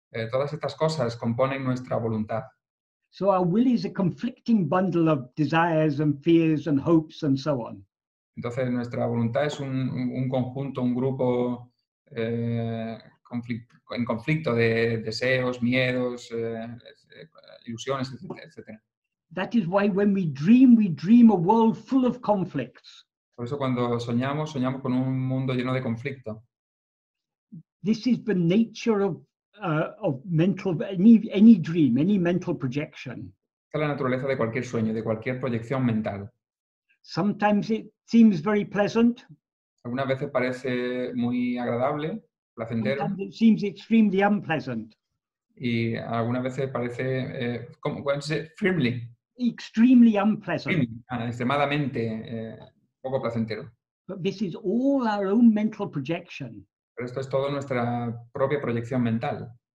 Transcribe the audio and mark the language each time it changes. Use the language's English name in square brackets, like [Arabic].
[Spanish] Todas estas cosas componen nuestra voluntad. [English] So our will is a conflicting bundle of desires and fears and hopes and so on. [Spanish] Entonces nuestra voluntad es un conjunto, un grupo en conflicto de deseos, miedos, ilusiones, etc. [English] That is why when we dream a world full of conflicts. [Spanish] Por eso cuando soñamos con un mundo lleno de conflicto. [English] This is the nature of any dream, any mental projection. [Spanish] Esta es la naturaleza de cualquier sueño, de cualquier proyección mental. [English] Sometimes it seems very pleasant. [Spanish] Algunas veces parece muy agradable, placentero. [English] Sometimes it seems extremely unpleasant. [Spanish] Y algunas veces parece, ¿cómo se dice? [English] Firmly. Extremely unpleasant. [Spanish] Extremadamente poco placentero. [English] But this is all our own mental projection. [Spanish] Pero esto es todo nuestra propia proyección mental.